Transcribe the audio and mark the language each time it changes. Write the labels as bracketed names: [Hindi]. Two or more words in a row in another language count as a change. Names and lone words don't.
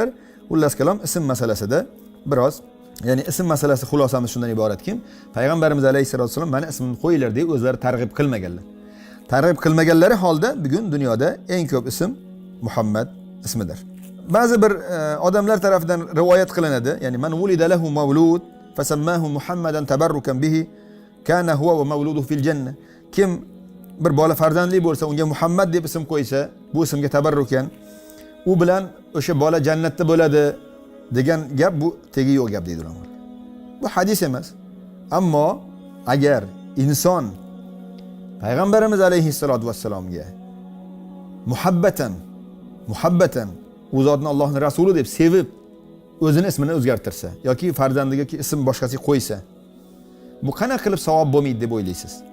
[Uzbek] Xullas kalom ism masalasida biroz, ya'ni ism masalasi xulosamiz shundan iboratki, payg'ambarimiz [Arabic] عليه الصلاة والسلام [Uzbek] meni ismimni qo'yinglar deb o'zlari targ'ib qilmaganlar. Targ'ib qilmaganlari holda bugun dunyoda eng ko'p ism Muhammad ismidir. Ba'zi bir odamlar tomonidan rivoyat qilinadi. [Arabic] يعني من ولد له مولود فسماه محمدا تبركا به كان هو ومولوده في الجنة. [Uzbek] Kim bir bola farzandli bo'lsa, unga Muhammad deb ism qo'ysa, bu ismga tabarrukan, u bilan o'sha bola jannatda bo'ladi degan gap bu tegi yo'q gap deydi ular. Bu hadis emas. Ammo agar inson payg'ambarimiz alayhissalatu vassalomga muhabbatan u zotni Allohning rasuli deb sevib o'zini ismini o'zgartirsa yoki farzandiga ism boshqasiga qo'ysa, bu qanaqa qilib savob bo'lmaydi deb o'ylaysiz?